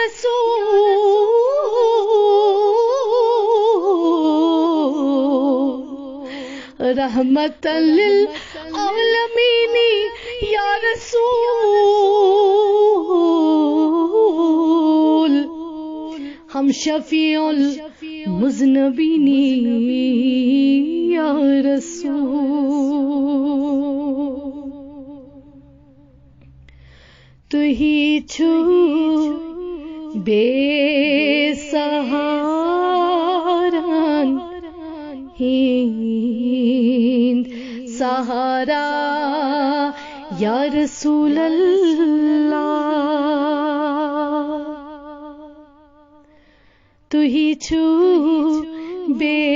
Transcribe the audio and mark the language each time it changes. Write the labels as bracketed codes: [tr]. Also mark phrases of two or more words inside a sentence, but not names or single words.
[ar] رسول رحمت للعالمین یا رسول ہم شفیع المذنبین یا رسول [ks] تُہی چھو بے سہاران ہند سہارا [ar] یا رسول اللہ [ks] تُہی چھو بے